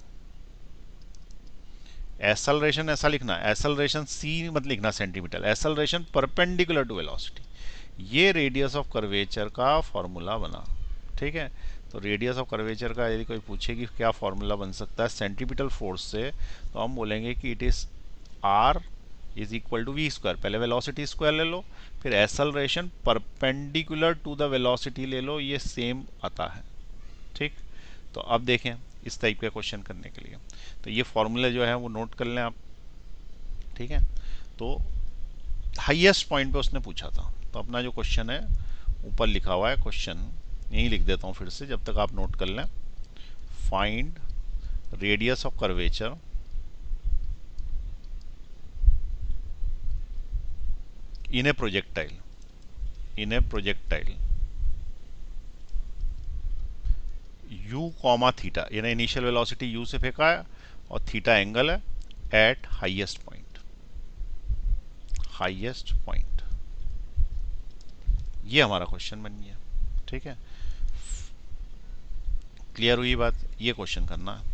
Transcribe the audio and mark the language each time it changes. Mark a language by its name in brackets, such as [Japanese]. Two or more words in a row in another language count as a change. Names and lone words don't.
[Hindi] एक्सेलरेशन ऐसा लिखना, एक्सेलरेशन सी मत लिखना सेंटीमीटर, [English] acceleration perpendicular to velocity. [Hindi] ये [English] radius of curvature [Hindi] का फॉर्मूला बना। ठीक है, तो [English] radius of curvature [Hindi] का यदि कोई पूछे कि क्या फॉर्मूला बन सकता है [English] centripetal force [Hindi] से, तो हम बोलेंगे कि [English] it is R is equal to v square, [Hindi] पहले [English] velocity square [Hindi] ले लो, फिर [English] acceleration perpendicular to the velocity [Hindi] ले लो, ये सेम आता है। ठीक, तो अब देखें इस टाइप का क्वेश्चन करने के लिए, तो ये फॉर्मूले जो है वो नोट कर लें आप। ठीक है, तो [English] highest point [Hindi] पे उसने पूछा था, तो अपना जो क्वेश्चन है ऊपर लिखा हुआ है, क्वेश्चन यहीं लिख देता हूँ फिर से जब तक आप नोट कर लें। [English] find radius of curvature in a projectile, in a projectile u comma theta, यानी initial velocity u [Hindi] से फेंका है और [English] थीटा एंगल है at highest point, highest point. [Hindi] ये हमारा क्वेश्चन बन गया। ठीक है, क्लियर हुई बात, ये क्वेश्चन करना है।